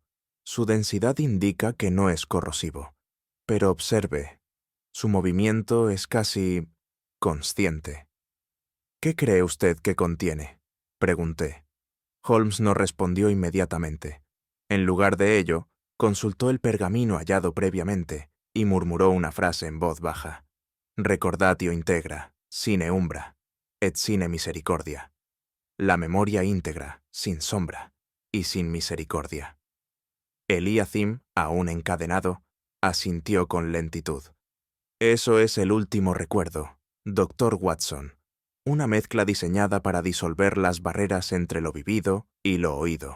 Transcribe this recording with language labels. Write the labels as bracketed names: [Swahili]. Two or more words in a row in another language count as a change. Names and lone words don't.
[Spanish] Su densidad indica que no es corrosivo. Pero observe, su movimiento es casi consciente. ¿Qué cree usted que contiene?, pregunté. Holmes no respondió inmediatamente. En lugar de ello, consultó el pergamino hallado previamente y murmuró una frase en voz baja. [Latin] Recordatio integra, sine umbra, et sine misericordia. [Spanish] La memoria íntegra, sin sombra y sin misericordia. Eliakim, aún encadenado, asintió con lentitud. Eso es el último recuerdo, Dr. Watson, una mezcla diseñada para disolver las barreras entre lo vivido y lo oído.